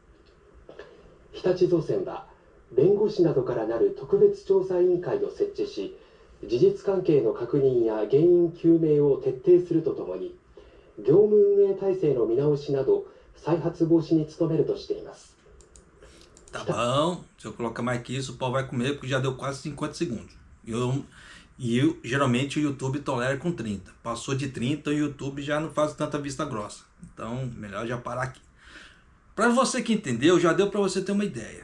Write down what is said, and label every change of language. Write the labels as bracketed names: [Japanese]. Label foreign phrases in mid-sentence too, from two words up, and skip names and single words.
[Japanese] 日立造船は弁護士などからなる特別調査委員会を設置し、事実関係の確認や原因究明を徹底するとともに、業務運営体制の見直しなど再発防止に努めるとしています。 [Portuguese] Tá bom, se eu colocar mais que isso, o pau vai comer, porque já deu quase 50 segundos. Geralmente o YouTube tolera com 30. Passou de 30, o YouTube já não faz tanta vista grossa. Então, melhor já parar aqui. Para você que entendeu, já deu para você ter uma ideia.